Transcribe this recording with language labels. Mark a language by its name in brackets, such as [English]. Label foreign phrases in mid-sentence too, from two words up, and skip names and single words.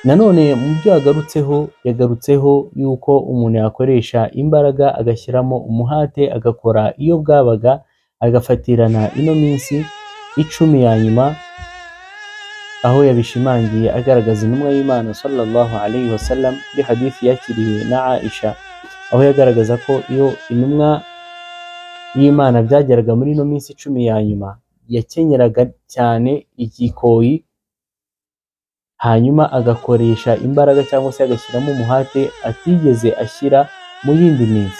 [Kinyarwanda] Nanone mu byo yagarutseho yuko umuntu yakoresha imbaraga agashyiramo umuhate, agakora iyo bwabaga, agafatirana ino minsi 10 ya nyuma, aho yabishimangiye agaragaza intumwa y'Imana [Arabic] صلى الله عليه وسلم [Kinyarwanda] kuri hadithi yakiriwe na Aisha, aho yagaragaza ko iyo intumwa y'Imana byageraga muri no minsi 10 ya nyuma, yakenyeraga cyane igikoyi, hanyuma agakoresha imbaraga cyangwa se agashyiramo umuhate atigeze ashyira mu yindi minsi.